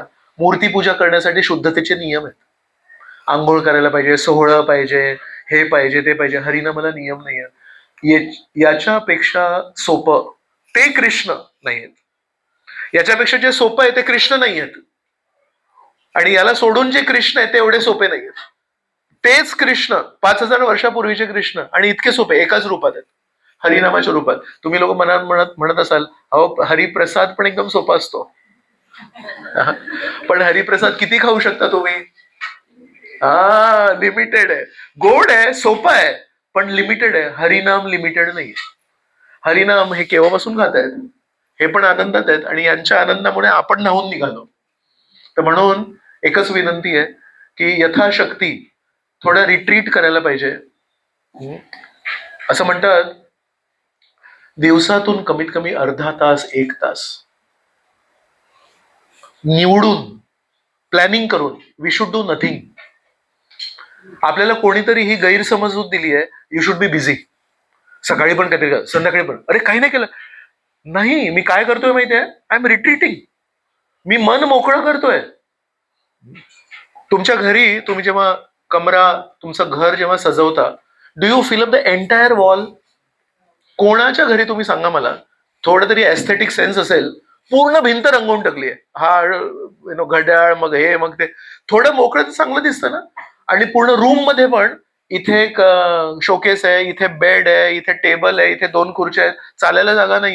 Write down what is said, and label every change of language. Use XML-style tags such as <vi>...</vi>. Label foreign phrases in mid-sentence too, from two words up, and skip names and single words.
<mr>मूर्तीपूजा करण्यासाठी शुद्धतेचे नियम आहेत. आंघोळ करायला पाहिजे, सोहळं पाहिजे, हे पाहिजे, ते पाहिजे. हरिनामाला नियम नाही आहेत. याच्यापेक्षा सोपं ते कृष्ण नाही आहेत. याच्यापेक्षा जे सोपं आहे ते कृष्ण नाही आहेत. आणि याला सोडून जे कृष्ण आहे ते एवढे सोपे नाही आहेत. तेच कृष्ण 5,000 वर्षापूर्वीचे कृष्ण आणि इतके सोपे एकाच रूपात आहेत, हरिनामाच्या रूपात. तुम्ही लोक मनात म्हणत असाल, अहो हरिप्रसाद पण एकदम सोपा असतो. पण हरिप्रसाद किती खाऊ शकता तुम्ही? लिमिटेड आहे. गोड आहे, सोपा आहे, पण लिमिटेड आहे. हरिनाम लिमिटेड नाही. हरिनाम हे केव्हापासून खात आहेत, हे पण आनंदात आहेत आणि यांच्या आनंदामुळे आपण न्हावून निघालो. तर म्हणून एकच विनंती आहे की यथाशक्ती थोडं रिट्रीट करायला पाहिजे. असं म्हणतात, दिवसातून कमीत कमी अर्धा तास, 1 तास निवडून प्लॅनिंग करून</mr> <en>we should do nothing.</en> <mr>आपल्याला कोणीतरी ही गैरसमजूत दिली आहे,</mr> <en>you should be busy.</en> <mr>सकाळी पण काहीतरी कर, संध्याकाळी पण, अरे काही नाही केलं. नाही, मी काय करतोय माहितीये,</mr> <en>I am retreating.</en> <mr>मी मन मोकळं करतोय. तुमच्या घरी तुम्ही जेव्हा तुमचं घर जेव्हा सजवता,</mr> <en>Do you fill up the entire wall?</en> <mr>कोणाच्या घरी तुम्ही सांगा मला, थोडं तरी</mr> <en>aesthetic sense</en> <mr>असेल, पूर्ण भिंत रंगवून टाकली आहे, हा घड्याळ, मग हे, मग ते. थोडं मोकळं तर चांगलं दिसतं ना. आणि पूर्ण रूम मध्ये पण इथे एक शोकेस आहे, इथे बेड आहे, इथे टेबल आहे, इथे 2 खुर्च्या आहेत, चालायला जागा नाहीये.</mr>